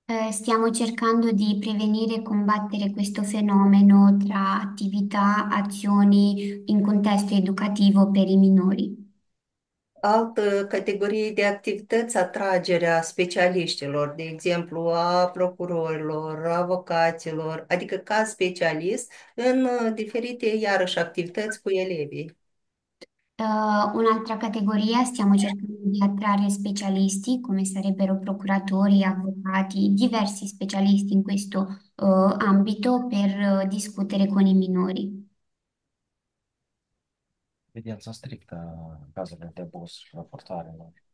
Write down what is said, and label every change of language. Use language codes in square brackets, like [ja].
[it] Stiamo cercando di prevenire e combattere questo fenomeno tra attività, azioni in contesto educativo per i minori. [ro] Altă categorie de activități, atragerea specialiștilor, de exemplu a procurorilor, avocaților, adică ca specialist în diferite, iarăși, activități cu elevii. [it] Un'altra categoria stiamo cercando di attrarre specialisti, come sarebbero procuratori, avvocati, diversi specialisti in questo ambito per discutere con i minori. [ro] Evidența strictă în cazurile de abuz și raportare.